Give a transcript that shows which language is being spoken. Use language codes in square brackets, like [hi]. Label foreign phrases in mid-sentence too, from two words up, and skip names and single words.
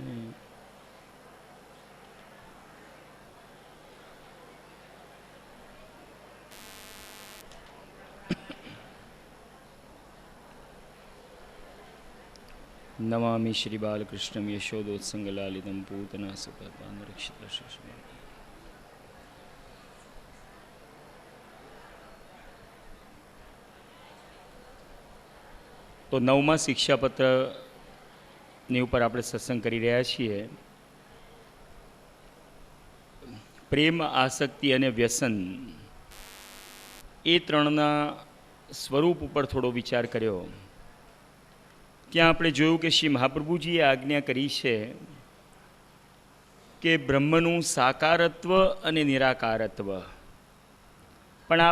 [sa] नमामि श्री बालकृष्णं यशोदोत्संगलालितं पूतना सुपरपानरक्षित शिष्य। [gu] તો નવમા શિક્ષાપત્રની ઉપર આપણે સત્સંગ કરી રહ્યા છીએ। પ્રેમ, આસક્તિ અને વ્યસન એ ત્રણના સ્વરૂપ ઉપર થોડો વિચાર કર્યો। ત્યાં આપણે જોયું કે શ્રી મહાપ્રભુજીએ આજ્ઞા કરી છે કે બ્રહ્મનું સાકારત્વ અને નિરાકારત્વ, પણ આ